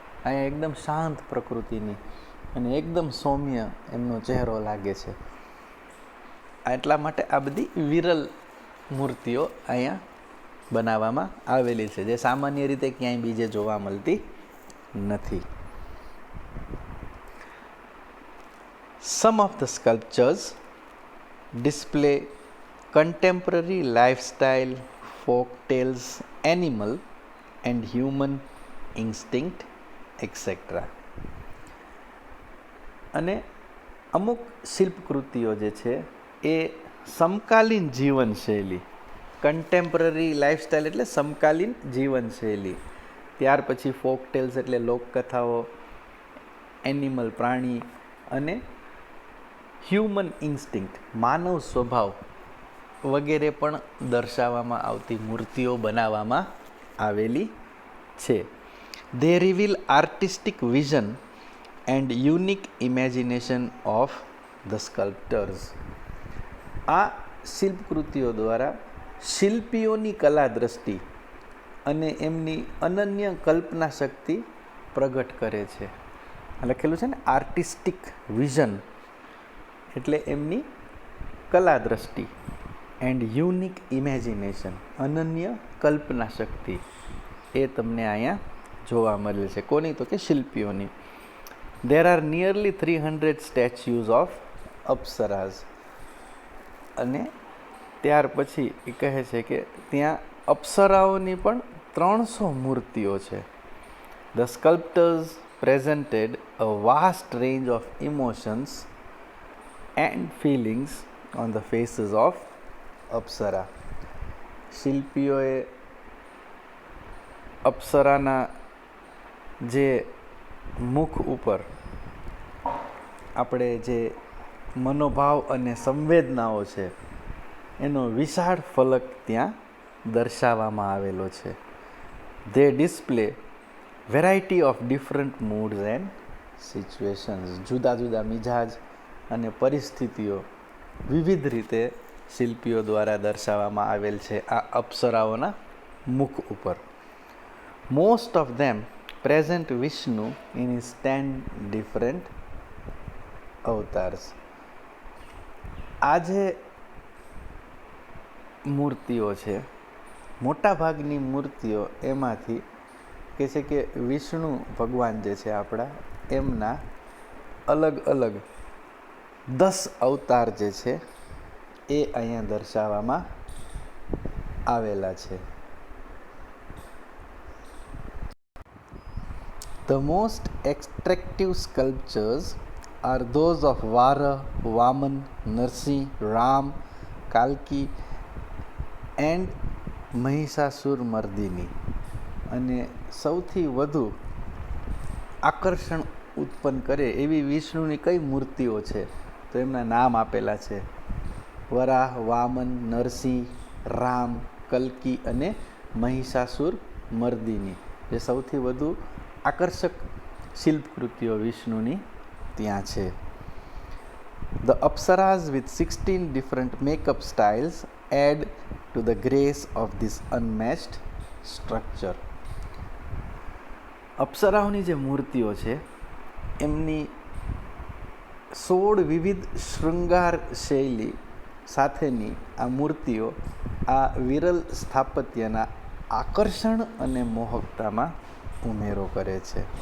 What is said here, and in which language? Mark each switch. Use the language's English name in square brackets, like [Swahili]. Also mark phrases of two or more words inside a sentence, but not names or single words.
[Gujarati] અહીંયા એકદમ શાંત પ્રકૃતિની અને એકદમ સૌમ્ય એમનો ચહેરો લાગે છે. એટલા માટે આ બધી વિરલ મૂર્તિઓ અહીંયા બનાવવામાં આવેલી છે, જે સામાન્ય રીતે ક્યાંય બીજે જોવા મળતી નથી. [English] Some of the sculptures display contemporary lifestyle, folk tales, animal and human instinct, etc. [Gujarati] અને અમુક શિલ્પકૃતિઓ જે છે એ સમકાલીન જીવનશૈલી, [English] contemporary lifestyle [Gujarati] એટલે સમકાલીન જીવનશૈલી, ત્યાર પછી [English] folk tales [Gujarati] એટલે લોકકથાઓ, એનિમલ પ્રાણી અને [English] human instinct [Gujarati] માનવ સ્વભાવ વગેરે પણ દર્શાવવામાં આવતી મૂર્તિઓ બનાવવામાં આવેલી છે. [English] They reveal artistic vision and unique imagination of the sculptors. [Gujarati] આ શિલ્પકૃતિઓ દ્વારા શિલ્પીઓની કલા દ્રષ્ટિ અને એમની અનન્ય કલ્પના શક્તિ પ્રગટ કરે છે. લખેલું છે ને [English] artistic vision [Gujarati] એટલે એમની કલા દ્રષ્ટિ, [English] and unique imagination [Gujarati] અનન્ય કલ્પના શક્તિ એ તમને અહીંયા જોવા મળે છે. કોની? તો કે શિલ્પીઓની. [English] There are nearly 300 statues of અપ્સરાઝ. [Gujarati] અને ત્યાર પછી એ કહે છે કે ત્યાં અપ્સરાઓની પણ 300 મૂર્તિઓ છે. [English] The sculptors presented a vast range of emotions and feelings on the faces of અપ્સરા. [Gujarati] શિલ્પીઓએ અપ્સરાના જે મુખ ઉપર આપણે જે મનોભાવ અને સંવેદનાઓ છે એનો વિશાળ ફલક ત્યાં દર્શાવવામાં આવેલો છે. [English] They display variety of different moods and situations. [Gujarati] જુદા જુદા મિજાજ અને પરિસ્થિતિઓ વિવિધ રીતે શિલ્પીઓ દ્વારા દર્શાવવામાં આવેલ છે આ અપ્સરાઓના મુખ ઉપર. [English] Most of them present Vishnu in his 10 different અવતાર્સ. [Gujarati] આ જે મૂર્તિઓ છે, મોટાભાગની મૂર્તિઓ એમાંથી કે છે કે વિષ્ણુ ભગવાન જે છે આપણા એમના અલગ અલગ 10 અવતાર જે છે એ અહીંયા દર્શાવવામાં આવેલા છે. [English] The most attractive sculptures are those of Vara, Vaman, Narsi, Ram, Kalki and Mahishasur-Mardini. [Gujarati] અને સૌથી વધુ આકર્ષણ ઉત્પન્ન કરે એવી વિષ્ણુની કઈ મૂર્તિઓ છે? તો એમના નામ આપેલા છે: વરાહ, વામન, નરસિંહ, રામ, કલ્કી અને મહિષાસુર-મર્દિની. જે સૌથી વધુ આકર્ષક શિલ્પકૃતિઓ વિષ્ણુની ત્યાં છે. [English] The Apsaras with 16 different makeup styles add to the grace of this unmatched structure. [Gujarati] અપ્સરાઓની જે મૂર્તિઓ છે એમની 16 વિવિધ શૃંગાર શૈલી સાથેની આ મૂર્તિઓ આ વિરલ સ્થાપત્યના આકર્ષણ અને મોહકતામાં ઉમેરો કરે છે.